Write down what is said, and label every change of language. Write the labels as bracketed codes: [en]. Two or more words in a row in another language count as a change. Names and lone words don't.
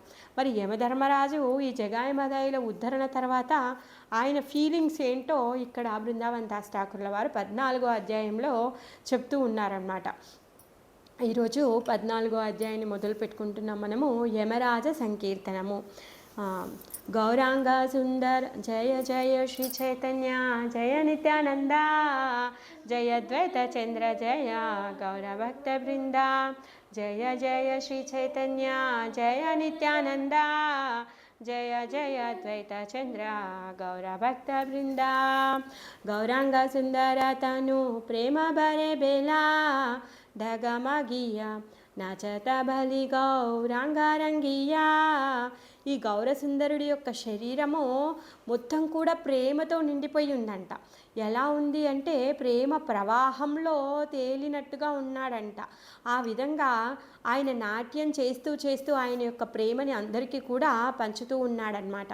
[te] మరి యమధర్మరాజు ఈ జగాయి మదాయిల ఉద్ధరణ తర్వాత ఆయన ఫీలింగ్స్ ఏంటో ఇక్కడ బృందావన్ దాస్ ఠాకూర్ల వారు 14వ అధ్యాయంలో చెప్తూ ఉన్నారన్నమాట. ఈరోజు 14వ అధ్యాయాన్ని మొదలు పెట్టుకుంటున్నాం మనము. యమరాజ సంకీర్తనము. [bn] গৌরাঙ্গ সুন্দর জয় জয় শ্রী চৈতন্য জয় নিত্যানন্দ জয় দ্বৈত চন্দ্র জয় গৌরভক্ত বৃন্দা জয় জয় শ্রী চৈতন্য জয় নিত্যানন্দ জয় জয় দ্বৈত চন্দ্র গৌরভক্ত বৃন্দা। গৌরাঙ্গ সুন্দর তনু প্রেম ভরে বেলা ডগমগিয়া নাচতা ভলি গৌরাঙ্গ রঙ্গিয়া [te] ఈ గౌరసుందరుడి యొక్క శరీరము మొత్తం కూడా ప్రేమతో నిండిపోయి ఉందంట. ఎలా ఉంది అంటే ప్రేమ ప్రవాహంలో తేలినట్టుగా ఉన్నాడంట. ఆ విధంగా ఆయన నాట్యం చేస్తూ చేస్తూ ఆయన యొక్క ప్రేమని అందరికీ కూడా పంచుతూ ఉన్నాడనమాట.